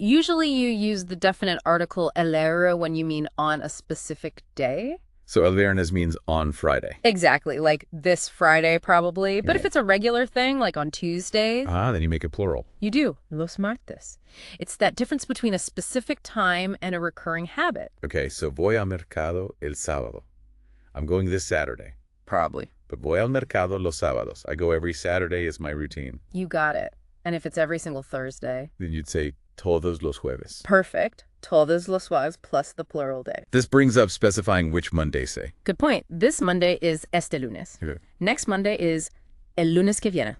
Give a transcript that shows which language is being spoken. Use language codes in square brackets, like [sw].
[en] Usually you use the definite article el when you mean on a specific day. So el viernes means on Friday. Exactly. Like this Friday, probably. But Right. if it's a regular thing, like on Tuesdays, Then you make it plural. you do. Los martes. It's that difference between a specific time and a recurring habit. [es] Okay, so voy al mercado el sábado. [en] I'm going this Saturday. Probably. [es] But voy al mercado los sábados. [en] I go every Saturday is my routine. You got it. And if it's every single Thursday, Then you'd say [es] todos los jueves. [en] perfect. [es] Todos los jueves [en] plus the plural day. This brings up specifying which Monday say. Good point. This Monday is [es] este lunes. [en] Okay. Next Monday is [es] el lunes que viene.